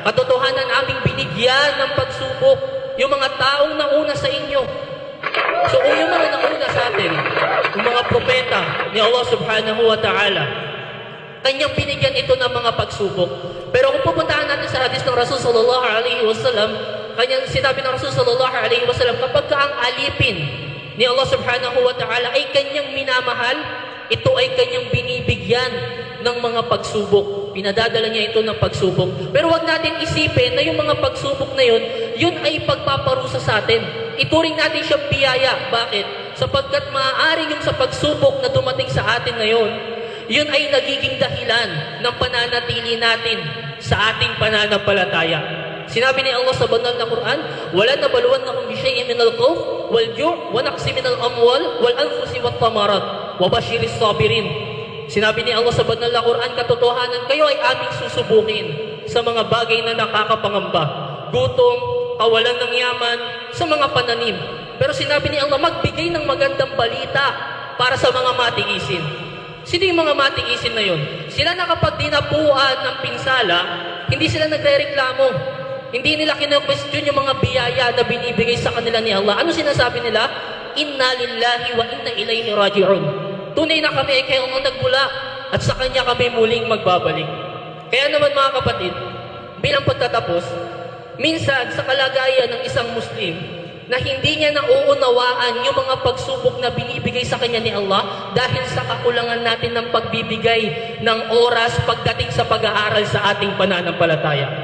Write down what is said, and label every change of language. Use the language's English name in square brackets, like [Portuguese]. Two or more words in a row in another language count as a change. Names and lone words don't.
[Filipino] Katotohanan, aming binigyan ng pagsubok yung mga taong nauna sa inyo. So yung mga nauna sa atin, yung mga propeta ni Allah [Arabic] سبحانه وتعالى, [Filipino] kanyang binigyan ito ng mga pagsubok. Pero kung pupuntahan natin sa hadis ng Rasul [Arabic] صلى الله عليه وسلم, [Filipino] kanyang sinabi ng Rasul [Arabic] صلى الله عليه وسلم, [Filipino] kapag ang alipin ni Allah [Arabic] سبحانه وتعالى [Filipino] ay kanyang minamahal, ito ay kanyang binibigyan ng mga pagsubok. Pinadadala niya ito ng pagsubok. Pero wag natin isipin na yung mga pagsubok na yun, yun ay pagpaparusa sa atin. Ituring natin siyang biyaya. Bakit? Sapagkat maaari yung sa pagsubok na dumating sa atin ngayon, yun ay nagiging dahilan ng pananatili natin sa ating pananampalataya. Sinabi ni Allah sa banal na Quran, [Arabic] وَلَنَبْلُوَنَّكُمْ بِشَيْءٍ مِنَ الْخَوْفِ وَالْجُوعِ وَنَقْصٍ مِنَ الْأَمْوَالِ وَالْأَنْفُسِ وَالثَّمَرَاتِ وَبَشِّرِ الصَّابِرِينَ. [Filipino] Sinabi ni Allah sa banal na Quran, katotohanan, kayo ay aming susubukin sa mga bagay na nakakapangamba, gutom, kawalan ng yaman, sa mga pananim. Pero sinabi ni Allah, magbigay ng magandang balita para sa mga matiisin. Sino yung mga matiisin na yun? Sila na kapag dinapuan ng pinsala, hindi sila nagre-reklamo. Hindi nila kino-question yung mga biyaya na binibigay sa kanila ni Allah. Ano sinasabi nila? [Arabic] إنا لله وإنا إليه راجعون. [Filipino] Tunay na kami ay kay Allah nagmula at sa Kanya kami muling magbabalik. Kaya naman mga kapatid, bilang pagtatapos, minsan sa kalagayan ng isang Muslim na hindi niya nauunawaan yung mga pagsubok na binibigay sa kanya ni Allah dahil sa kakulangan natin ng pagbibigay ng oras pagdating sa pag-aaral sa ating pananampalataya.